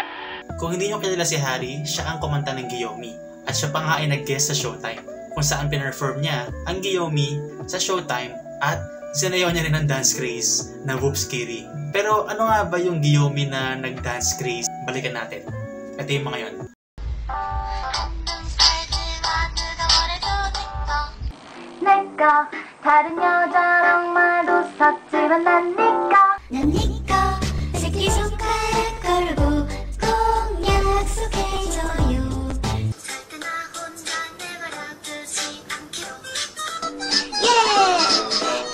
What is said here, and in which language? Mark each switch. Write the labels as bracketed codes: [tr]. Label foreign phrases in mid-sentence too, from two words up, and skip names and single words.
[tl] Kung hindi nyo kilala si Harry, siya ang kumanta ng Giyomi. At siya pa nga ay nag-guest sa Showtime, kung saan pinarform niya ang Giyomi sa Showtime at sinayaw niya rin ang dance craze na Whoops Kiri. Pero ano nga ba yung Giyomi na nag-dance craze? Balikan natin. Ito yung mga yun. [ko] 내꺼 다른 여자랑 말도 섞지만 난 니꺼 새끼손가락 걸고 꼭 약속해줘요 절대 나 혼자 내버려두지 않기로 예!